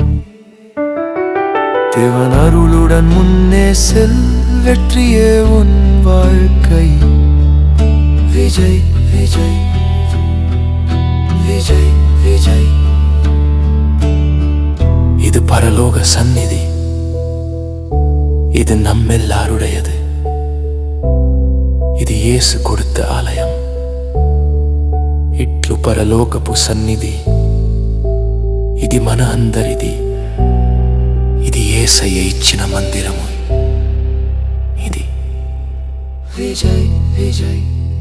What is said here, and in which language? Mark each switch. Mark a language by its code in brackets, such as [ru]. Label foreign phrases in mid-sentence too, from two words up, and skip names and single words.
[ta] தேவன் அருளுடன் முன்னே செல், வெற்றியே உன் வாழ்க்கை. விஜய் விஜய் விஜய் விஜய். இது பரலோக சந்நிதி. இது நம்மெல்லாருடையது. [te] ఇది యేసు கொடுத்த ఆలయం. ఇట్లు పరలోకపు సన్నిధి. ఇది మన అందరిది. ఇది యేసయ్య ఇచ్చిన మందిరము. ఇది విజయ్ విజయ్.